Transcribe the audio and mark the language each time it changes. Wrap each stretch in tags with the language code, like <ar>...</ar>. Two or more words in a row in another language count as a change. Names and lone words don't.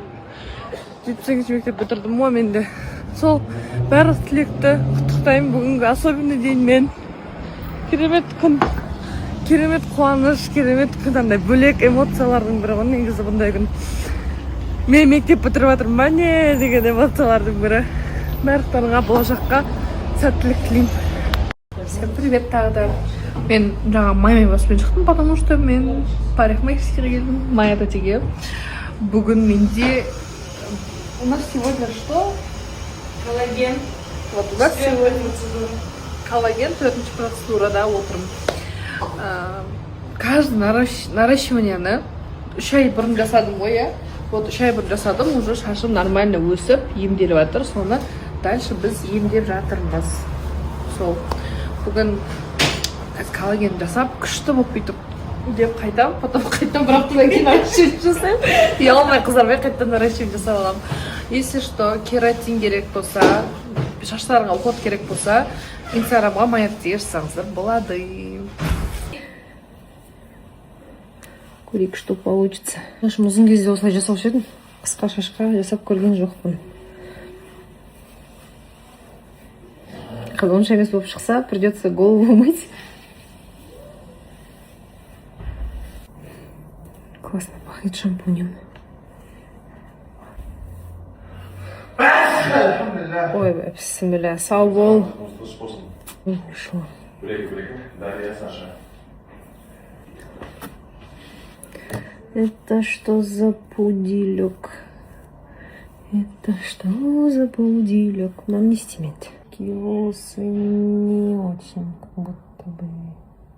<kk>7-8 мектеп бітірдім ғой менде. Сол барлық тілекті құттықтаймын бүгінгі</kk> <ru>особенный деньмен.</ru> <kk>Керемет күн, керемет қуаныш, керемет күн, бөлек эмоциялардың бірі ғой негізі бұндай күн. Мен мектеп бітіріп жатырмын ба не деген эмоциялардың бірі. Барлықтарыңа болашаққа сәттілік тілеймін.</kk> <ru>Всем привет</ru> <kk>тағы да. Мен жаңа майами шықтым,</kk> <ru>потому что</ru> <kk>мен парикмахерскийге келдім, Майя тәтеге. Бүгін менде...</kk> <ru>У нас сегодня что? Коллаген. Вот у нас сегодня коллаген,</ru> <kk>4-ші процедурада отырмын. Каждый наращиванияны 3 ай бұрын жасадым ғой, иә. Вот 3 ай бұрын жасадым, уже шашым нормально өсіп, емделіп жатыр. Соны дальше біз емдеп жатырмыз. Сол. Бүгін коллаген жасап, күшті болып бүйтіп деп қайтам, потом қайтам бір аптадан кейін наращивание жасаймын. Ұялмай қызармай қайтадан наращивание жасап аламын.</kk> <ru>Если что,</ru> <kk>кератин керек болса, шаштарыңа уход керек болса, инстаграмға Майя тәтеге жазсаңыздар болады. Көрейік,</kk> <ru>что получится.</ru> <kk>Нашым ұзын кезде осылай жасаушы едім. Қысқа шашқа жасап көрген жоқпын. Онша емес болып шықса,</kk> <ru>придется голову мыть. Классно пахнет шампунем.</ru> <kk>Ой, бісміллә, сау бол.</kk> <ru>Шо? Это что за пудилек? Это что за пудилек? Нам не стимет. Волосы не очень, как будто бы.</ru>